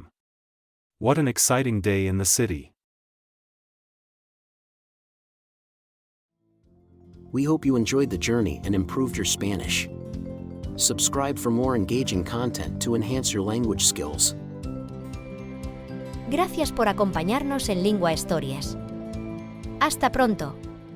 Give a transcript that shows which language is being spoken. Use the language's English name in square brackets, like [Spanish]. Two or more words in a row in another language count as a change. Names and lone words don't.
[English] What an exciting day in the city. We hope you enjoyed the journey and improved your Spanish. Subscribe for more engaging content to enhance your language skills. [Spanish] Gracias por acompañarnos en Lingua Stories. Hasta pronto.